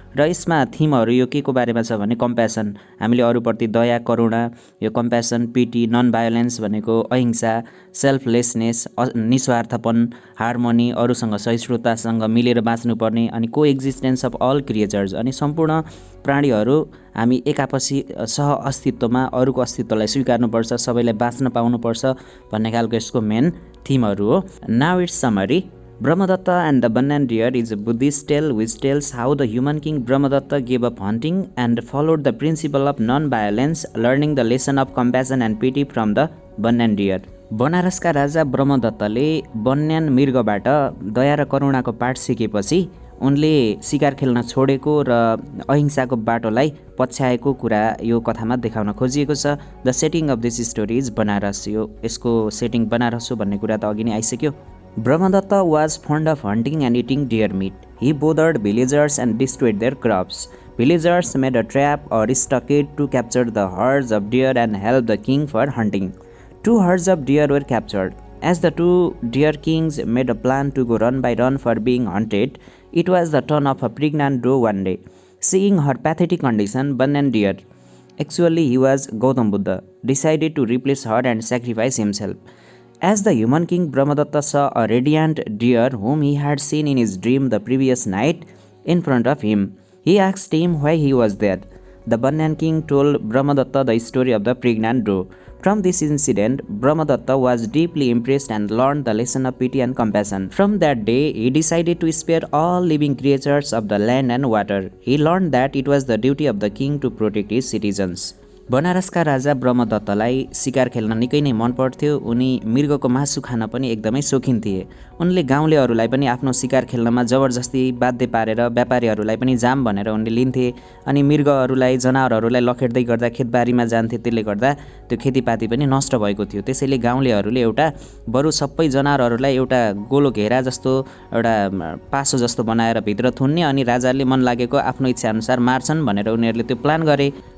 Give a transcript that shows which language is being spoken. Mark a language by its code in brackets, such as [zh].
[ne] र यसमा थीमहरु यो के को बारेमा छ भने कम्प्यासन, हामीले अरूप्रति दया करुणा, यो कम्प्यासन, पिटी, नन भायोलेन्स भनेको अहिंसा, सेल्फलेसनेस निस्वार्थपन, हार्मोनी, अरूसँग सहिष्णुतासँग मिलेर बाँच्नुपर्ने, अनि [en] coexistence of all creatures, [ne] अनि सम्पूर्ण प्राणीहरु हामी एकापछि सह अस्तित्वमा अरूको अस्तित्वलाई स्वीकार्नुपर्छ, सबैलाई बाँच्न पाउनुपर्छ भन्ने खालको यसको मेन थीमहरु हो। [en] Now it's summary. Brahmadatta and the Banyan deer is a Buddhist tale which tells how the human king Brahmadatta gave up hunting and followed the principle of non-violence, learning the lesson of compassion and pity from the Banyan deer. [ne] बनारसका Raja ब्रह्मदत्तले banyan मृगबाट दया र करुणाको पाठ सिकेपछि उनले शिकार खेल्न छोडेको र अहिंसाको बाटोलाई पछ्याएको कुरा यो कथामा देखाउन खोजिएको छ। [en] The setting of this story is Banaras. [ne] यो यसको सेटिङ बनारस हो भन्ने कुरा त अघि नै आइसक्यो। [en] Brahmadatta was fond of hunting and eating deer meat. He bothered villagers and destroyed their crops. Villagers made a trap or stockade to capture the herds of deer and help the king for hunting. 2 herds of deer were captured. As the 2 deer kings made a plan to go run by run for being hunted, it was the turn of a pregnant doe one day. Seeing her pathetic condition, Banyan deer, actually he was Gautam Buddha, decided to replace her and sacrifice himself. As the human king, Brahmadatta saw a radiant deer whom he had seen in his dream the previous night in front of him. He asked him why he was there. The Banyan king told Brahmadatta the story of the pregnant doe. From this incident, Brahmadatta was deeply impressed and learned the lesson of pity and compassion. From that day, he decided to spare all living creatures of the land and water. He learned that it was the duty of the king to protect his citizens. [ne] बनारसका राजा ब्रह्मदत्तलाई शिकार खेल्न निकै नै मन पर्थ्यो। उनी मृगको मासु खान पनि एकदमै शौखिन थिए। उनले गाउँलेहरूलाई पनि आफ्नो शिकार खेल्नमा जबरजस्ती बाध्य पारेर व्यापारीहरूलाई पनि जाम भनेर उनले लिन्थे। अनि मृगहरूलाई जनावरहरूलाई लखेट्दै गर्दा खेतबारीमा जान्थे। त्यसले गर्दा त्यो खेतीपाती पनि नष्ट भएको थियो। त्यसैले गाउँलेहरूले एउटा बरु सबै जनावरहरूलाई एउटा गोलो घेरा जस्तो एउटा पासो जस्तो बनाएर भित्र थुन्ने अनि राजाले मन लागेको आफ्नो इच्छाअनुसार मार्छन् भनेर उनीहरूले त्यो प्लान गरे।